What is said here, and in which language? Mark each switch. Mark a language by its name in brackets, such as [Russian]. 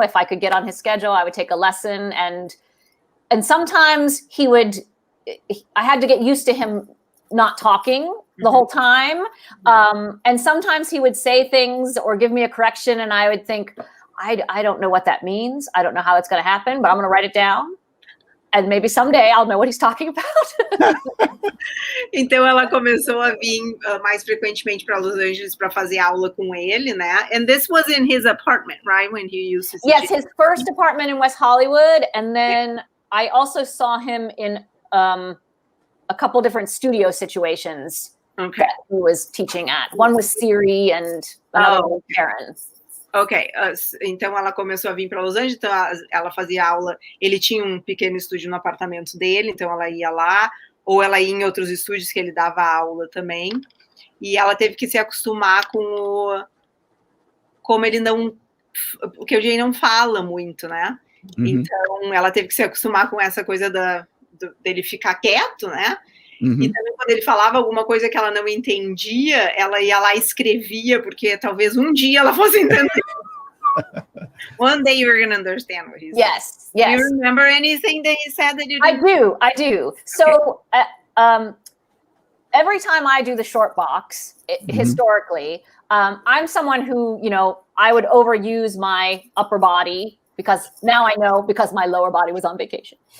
[English] If I could get on his schedule, I would take a lesson. And sometimes I had to get used to him not talking the whole time. And sometimes he would say things or give me a correction, and I would think, I don't know what that means. I don't know how it's going to happen, but I'm going to write it down. And maybe someday I'll know what he's talking about. [Portuguese] Então ela começou a vir mais frequentemente para Los Angeles para fazer aula com ele, né? [English] And this was in his apartment, right? When he used to Yes, his first apartment in West Hollywood, and then I also saw him in a couple different studio situations that he was teaching at. One was Siri and another was Karen. [Portuguese] Ok, então ela começou a vir para Los Angeles, então ela fazia aula, ele tinha um pequeno estúdio no apartamento dele, então ela ia lá, ou ela ia em outros estúdios que ele dava aula também, e ela teve que se acostumar com como ele não, porque o Jay não fala muito, né? Então ela teve que se acostumar com essa coisa dele ficar quieto, né? E também quando ele falava alguma coisa que ela não entendia, ela ia lá e escrevia, porque talvez um dia ela fosse entender. [English] One day you're going to understand what he said. Yes. Do you remember anything that he said that you did? I do. So every time I do the short box, historically, I'm someone who, I would overuse my upper body, because now I know, because my lower body was on vacation.